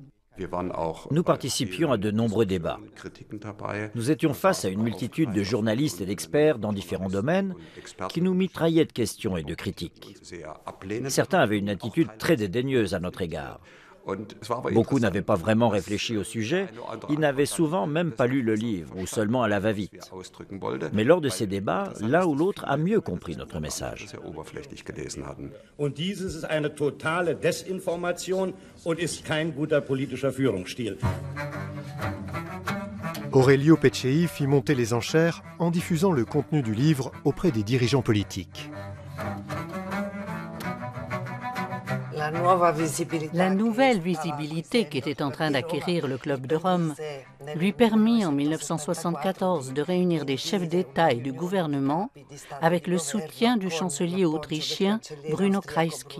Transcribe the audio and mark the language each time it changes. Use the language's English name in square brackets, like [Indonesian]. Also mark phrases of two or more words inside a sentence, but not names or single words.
[French] Nous participions à de nombreux débats. Nous étions face à une multitude de journalistes et d'experts dans différents domaines qui nous mitraillaient de questions et de critiques. Certains avaient une attitude très dédaigneuse à notre égard. Beaucoup n'avaient pas vraiment réfléchi au sujet, ils n'avaient souvent même pas lu le livre, ou seulement à la va-vite. Mais lors de ces débats, l'un ou l'autre a mieux compris notre message. [German] Und dieses ist eine totale Desinformation und ist kein guter politischer Führungsstil. [French] Aurelio Peccei fit monter les enchères en diffusant le contenu du livre auprès des dirigeants politiques. La nouvelle visibilité qu'était en train d'acquérir le Club de Rome lui permit en 1974 de réunir des chefs d'État et du gouvernement avec le soutien du chancelier autrichien Bruno Kreisky.